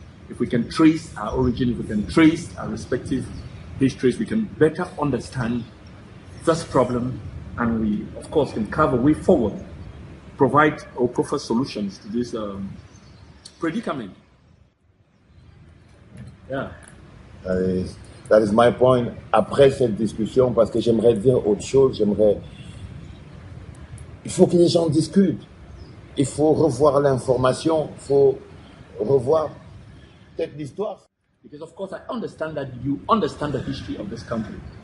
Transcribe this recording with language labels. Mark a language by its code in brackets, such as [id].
[en] If we can trace our origin, if we can trace our respective histories, we can better understand this problem, and we, of course, can carve a way forward, provide or offer solutions to this predicament. Yeah. That is my point. [fr] Après cette discussion, parce que j'aimerais dire autre chose, il faut que les gens discutent. Il faut revoir l'information, il faut revoir peut-être l'histoire. [en] Because of course I understand that you understand the history of this country.